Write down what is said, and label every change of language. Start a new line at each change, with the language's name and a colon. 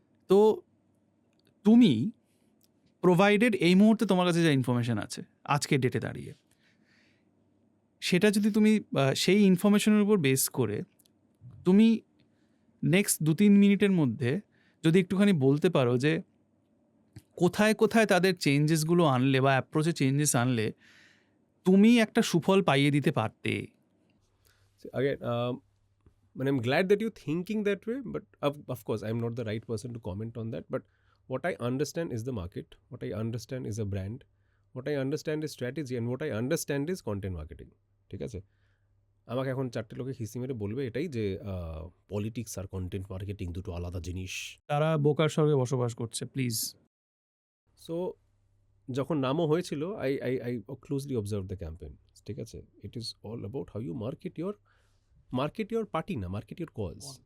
Bangla: তো তুমি প্রোভাইডেড এই মুহূর্তে তোমার কাছে যা ইনফরমেশান আছে আজকের ডেটে দাঁড়িয়ে, সেটা যদি তুমি সেই ইনফরমেশনের উপর বেস করে তুমি নেক্সট 2-3 মিনিটের মধ্যে যদি একটুখানি বলতে পারো যে কোথায় কোথায় তাদের চেঞ্জেসগুলো আনলে বা অ্যাপ্রোচে চেঞ্জেস আনলে তুমি একটা সুফল পাইয়ে দিতে পারতে।
English: Again, I'm glad that you're thinking that way, but of course I'm not the right person to comment on that. But what I understand is the market, what I understand is a brand, what I understand is strategy, and what I understand is content marketing.
Bangla: ঠিক আছে, আমাকে এখন 4টে লোকে খিস্তি মেরে বলবে এটাই যে পলিটিক্স আর কন্টেন্ট মার্কেটিং দুটো আলাদা জিনিস। তারা বোকার স্বর্গে বসবাস করছে, প্লিজ।
English: so
Bangla: যখন নামও হয়েছিল,
English: I closely observe the campaign,
Bangla: ঠিক আছে,
English: It is all about how you market your party, না market your cause.